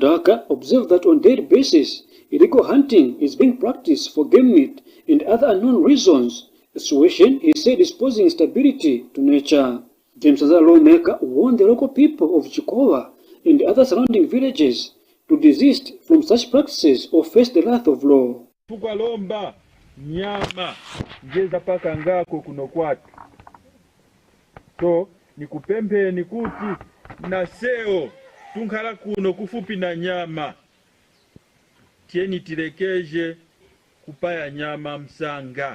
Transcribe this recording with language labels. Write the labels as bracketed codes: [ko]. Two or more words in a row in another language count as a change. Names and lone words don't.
[en] Daka observed that on a daily basis, illegal hunting is being practiced for game meat and other unknown reasons, a situation he said is posing instability to nature. The Msanzala lawmaker warned the local people of Chikowa and the other surrounding villages to desist from such practices or face the wrath of law. [nse] Tukalomba nyama ngeza paka ngako kuno kwatu. So nikupempe nikuti na seo tunkhala kuno kufupi na nyama. Tieni tilekeje kupaya nyama msanga.